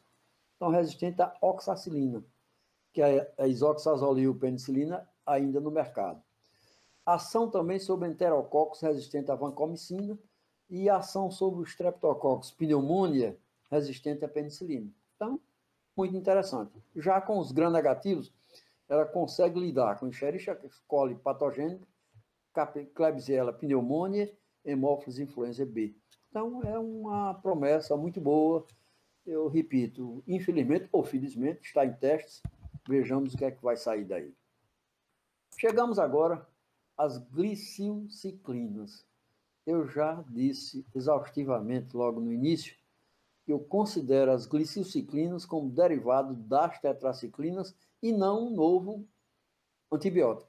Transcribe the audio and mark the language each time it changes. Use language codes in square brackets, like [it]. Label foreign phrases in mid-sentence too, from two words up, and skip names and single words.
[pt] Então, resistente à oxacilina, que é a isoxazolil-penicilina ainda no mercado. Ação também sobre enterococcus resistente à vancomicina e ação sobre o Streptococcus pneumoniae resistente à penicilina. Então, muito interessante. Já com os gram-negativos, ela consegue lidar com Escherichia coli patogênica, Klebsiella pneumoniae, Haemophilus influenzae B. Então, é uma promessa muito boa. Eu repito, infelizmente ou felizmente, está em testes. Vejamos o que é que vai sair daí. Chegamos agora às glicilciclinas. Eu já disse exaustivamente logo no início que eu considero as glicilciclinas como derivado das tetraciclinas e não um novo antibiótico.